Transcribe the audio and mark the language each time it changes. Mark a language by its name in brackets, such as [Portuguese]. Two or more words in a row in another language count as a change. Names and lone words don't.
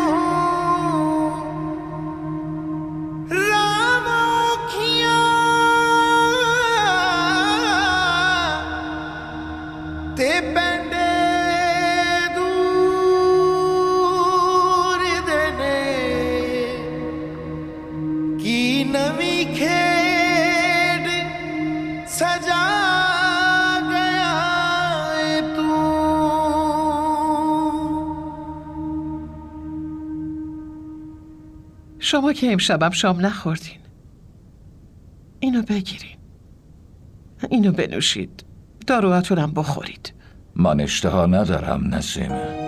[Punjabi] ਰਾਮ ਔਖੀਆਂ ਤੇ ਪੈਂਡੇ ਨਵੀ ਖੇਡ ਸਜਾ ਗਿਆ ਤੂ। [Persian] شما که امشبم شام نخوردین. اینو بگیرین. اینو بنوشید. داروهاتونم بخورید. من اشتها ندارم نسیمه.